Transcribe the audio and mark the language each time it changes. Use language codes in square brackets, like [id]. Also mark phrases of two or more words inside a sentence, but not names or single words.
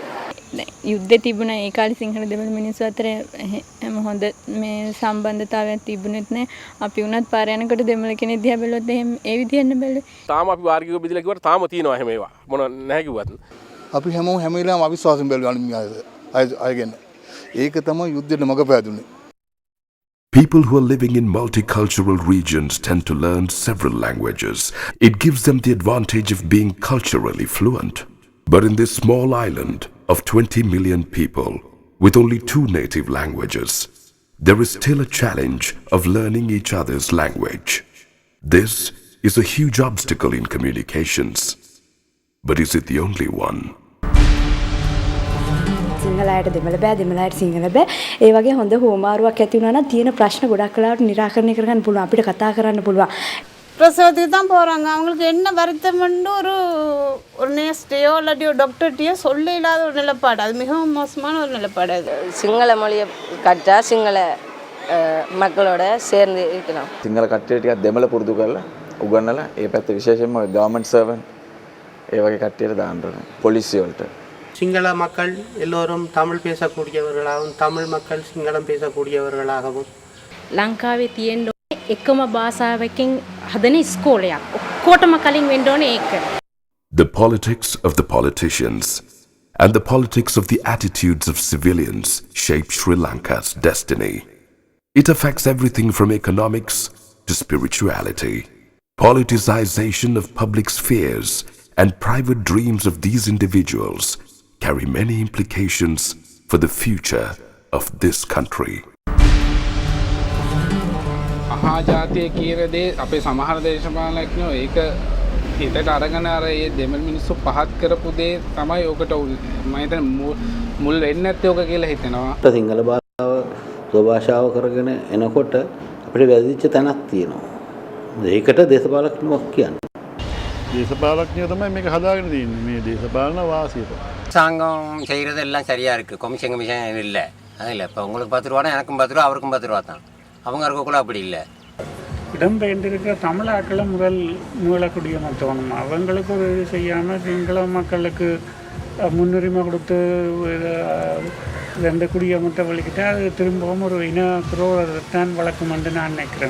[si] යුද්ධේ තිබුණ ඒ කාලේ සිංහල දෙමළ මිනිස්සු අතර හොඳ මේ සම්බන්ධතාවයක් තිබුණෙත් නැහැ. අපි උනත් පාර යනකොට දෙමළ කෙනෙක් දිහා බැලුවොත් එහෙම ඒ විදිහෙන්න බැලුවේ. තාම අපි වාර්ගිකව බෙදලා කිව්වට තාම තියෙනවා හැම ඒවා. මොන නැහැ කිව්වත්. අපි හැමෝම හැම වෙලාවෙම අවිශ්වාසයෙන් බැලුවා අයගෙන. ඒක තමයි යුද්ධෙට මඟ පෑදුනේ. [en] People who are living in multicultural regions tend to learn several languages. It gives them the advantage of being culturally fluent. But in this small island of 20 million people, with only 2 native languages, there is still a challenge of learning each other's language. This is a huge obstacle in communications. But is it the only one? [si] සිංහලයට දෙමළ බෑ දෙමළයට සිංහල බෑ. ඒ වගේ හොඳ හෝමාරුවක් ඇති වුණා නම් තියෙන ප්‍රශ්න ගොඩක් වෙලාවට निराකරණය කරගන්න පුළුවන්. අපිට කතා කරන්න පුළුවන්. [ta] பிரசவத்துக்கு தான் போகிறாங்க. அவங்களுக்கு என்ன வருத்தம்னு ஒரு நேஸ்டையோ இல்லாட்டியோ டாக்டர்கிட்டையோ சொல்ல இல்லாத ஒரு நிலப்பாடு. அது மிகவும் மோசமான ஒரு நிலப்பாடு. அது சிங்கள மொழி கற்றா சிங்கள மக்களோட சேர்ந்து இருக்கணும். [si] සිංහල කට්ටිය ටිකක් දෙමළ පුරුදු කරලා උගන්වලා ඒ පැත්ත විශේෂයෙන්ම [en] government servant [si] ඒ වගේ කට්ටියට දාන්න ඕනේ පොලිසිය වලට. [ta] சிங்கள மக்கள் எல்லோரும் தமிழ் பேசக்கூடியவர்களாகவும் தமிழ் மக்கள் சிங்களம் பேசக்கூடியவர்களாகவும் [si] ලංකාවේ තියෙන්න එකම භාෂාවකින් හදන ඉස්කෝලයක් ඔක්කොටම කලින් වෙන්න ඕනේ ඒක. [en] The politics of the politicians and the politics of the attitudes of civilians shape Sri Lanka's destiny. It affects everything from economics to spirituality. Politicization of public spheres and private dreams of these individuals carry many implications for the future of this country. [si] මහාජාතිය කියන දේ අපේ සමහර දේශපාලනඥයෝ ඒක හිතට අරගෙන අර ඒ දෙමළ මිනිස්සු පහත් කරපු දේ තමයි ඔකට මම හිතන්නේ මුල් වෙන්නේ නැත්තේ ඔක කියලා හිතෙනවා. සිංහල භාෂාව ස්වභාෂාව කරගෙන එනකොට අපිට වැදිච්ච තැනක් තියෙනවා. ඒකට දේශපාලනඥයෙක් කියන්නේ. දේශපාලනඥයෝ තමයි මේක හදාගෙන තියෙන්නේ මේ දේශපාලන වාසියට. [ta] அரசாங்கம் செய்கிறதெல்லாம் சரியாக இருக்குது. கமிஷன் இல்லை அதில் இப்போ உங்களுக்கு 10 ரூபானா எனக்கும் 10 ரூபா அவருக்கும் 10 ரூபா தான். அவங்க இருக்கக்குள்ள அப்படி இல்லை. இடம்பெயர்ந்திருக்கிற தமிழாக்களை முதல் மீளக்கூடிய மற்றவனும் அவங்களுக்கு ஒரு இது செய்யாமல் சிங்கள மக்களுக்கு முன்னுரிமை கொடுத்து ரெண்டு குடியமத்தை வலிக்கிட்டு அது திரும்பவும் ஒரு இன குரோதான் வழக்கம் என்று நான் நினைக்கிறேன்.